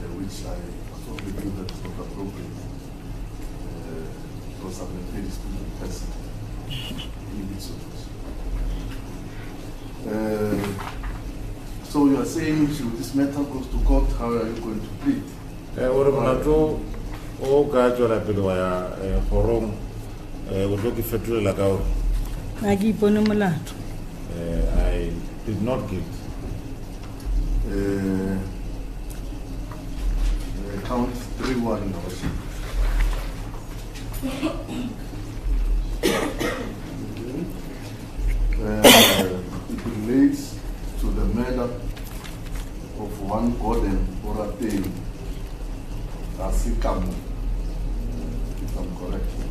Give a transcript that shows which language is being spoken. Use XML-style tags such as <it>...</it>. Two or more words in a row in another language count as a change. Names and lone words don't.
<en>which I absolutely feel that is not appropriate. Because I'm a very stupid person. Leave it so. So you are saying should this matter goes to court, how are you going to plead?</en> <st>Ore molato o ka tswela pele wa ya forong o tlo ke fetolela ka hore a ke ipone molato.</st> <en>I did not give. Count 3-1, Your Worship. It relates to the murder of one Gordon Borateng Asikamu, if I'm correct.</en>